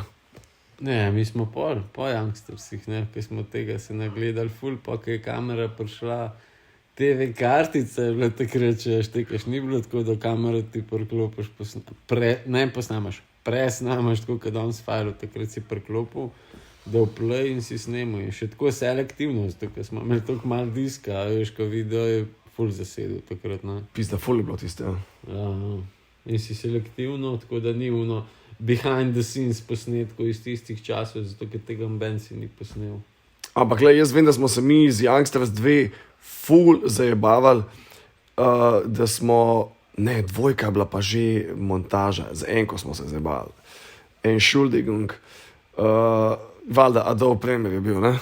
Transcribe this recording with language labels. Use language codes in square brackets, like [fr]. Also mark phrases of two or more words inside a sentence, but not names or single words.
[sl] Ne, mi smo po Youngstersih, ne, ki smo tega se nagledali ful, pa ko je kamera prišla, TV kartice je bilo takrat, če štekaš, ni bilo tako, da kamero ti priklopiš, presnamaš tako, kot on s fajlu, takrat si priklopil, da v play in si snemal. In še tako selektivno, zato, ker smo imeli toliko malo diska, veš, ko video je ful zasedil takrat, ne. Pizda, ful je bilo tiste, ja. Ja, in si selektivno, tako da ni ono [en] behind the scenes [sl] posnetkov iz tistih časov, zato, ker tega mben si ni posnel. Ampak, jaz vem, da smo se mi z Youngsters 2 ful zajebavali, da smo, ne, dvojka je bila pa že montaža, z enko smo se zajebavali. Entschuldigung, valjda Adobe Premiere je bil, ne?